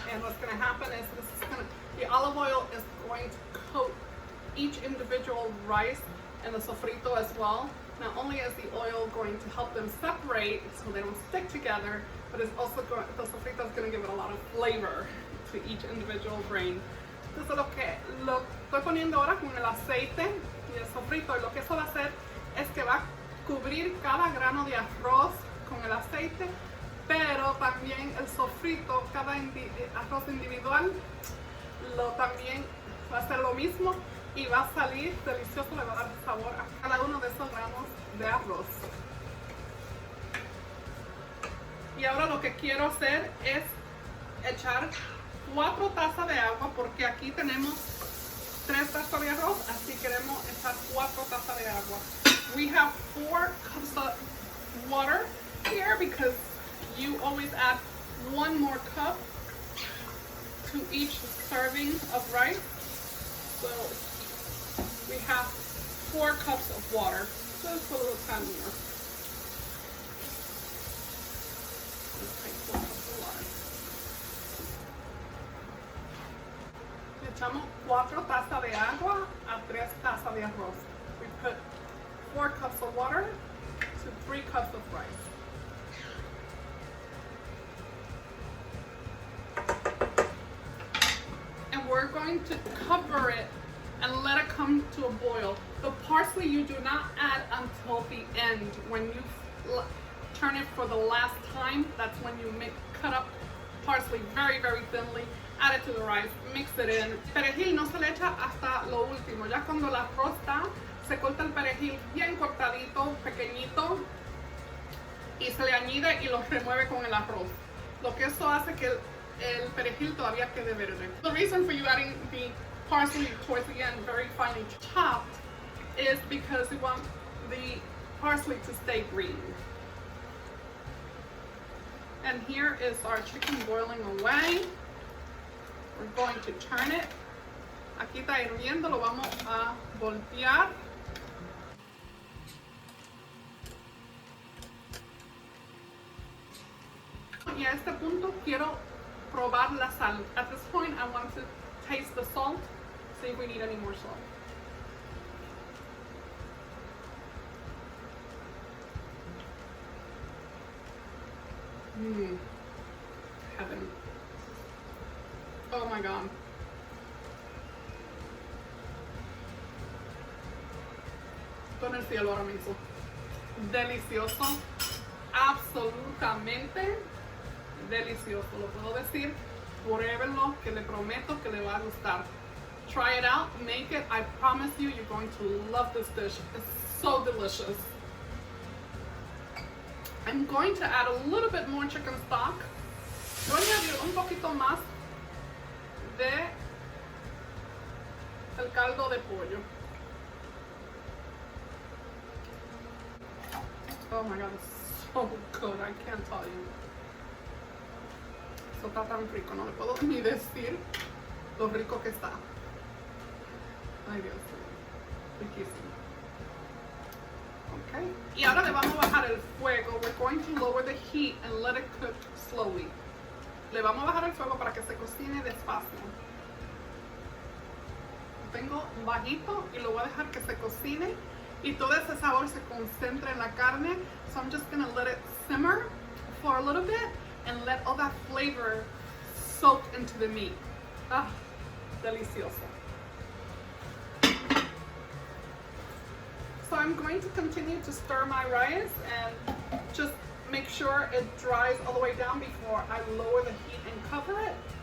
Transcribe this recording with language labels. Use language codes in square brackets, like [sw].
[en] And what's going to happen is the olive oil is going to coat each individual rice and the sofrito as well. Not only is the oil going to help them separate so they don't stick together, but it's also the sofrito is going to give it a lot of flavor to each individual grain. [es] Entonces lo estoy poniendo ahora con el aceite y el sofrito, y lo que eso va a hacer es que va a cubrir cada grano de arroz con el aceite, pero también el sofrito, cada arroz individual, también va a hacer lo mismo y va a salir delicioso, le va a dar sabor a cada uno de esos granos de arroz. Y ahora lo que quiero hacer es echar 4 tazas de agua, porque aquí tenemos 3 tazas de arroz, así queremos echar 4 tazas de agua. [en] We have 4 cups of water here because you always add 1 more cup to each serving of rice. So we have 4 cups of water, just a little tiny more. Let's take 4 cups of water. [es] Echamos 4 tazas de agua a 3 tazas de arroz. [en] We put 4 cups of water to 3 cups of rice. And we're going to cover it and let it come to a boil. The parsley you do not add until the end. When you turn it for the last time, that's when you cut up parsley very, very thinly. Add it to the rice, mix it in. [es] Perejil no se le echa hasta lo último. Ya cuando el arroz está, se corta el perejil bien cortadito, pequeñito, y se le añade y lo remueve con el arroz. Lo que eso hace que el perejil todavía quede verde. [en] The reason for you adding the parsley towards the end, very finely chopped, is because you want the parsley to stay green. And here is our chicken boiling away. We're going to turn it. [es] Aquí está hirviendo, lo vamos a voltear. Y a este punto quiero probar la sal. [en] At this point, I want to taste the salt, see if we need any more salt. Heaven. Oh my God. [es] Con el cielo ahora mismo. Delicioso. Absolutamente delicioso. Lo puedo decir. Pruébenlo, que le prometo que le va a gustar. [en] Try it out. Make it. I promise you, you're going to love this dish. It's so delicious. I'm going to add a little bit more chicken stock. [es] Voy a añadir un poquito más de el caldo de pollo. [en] Oh my God, it's so good. I can't tell you. [es] Esto está tan rico, no le puedo ni decir lo rico que está. Ay Dios, riquísimo. Okay. Y ahora le vamos a bajar el fuego. [en] We're going to lower the heat and let it cook slowly. [es] Le vamos a bajar el fuego para que se cocine despacio. Lo tengo bajito y lo voy a dejar que se cocine y todo ese sabor se concentre en la carne. [en] So I'm just going to let it simmer for a little bit and let all that flavor soak into the meat. [es] Ah, delicioso. [en] So I'm going to continue to stir my rice and just make sure it dries all the way down before I lower the heat and cover it.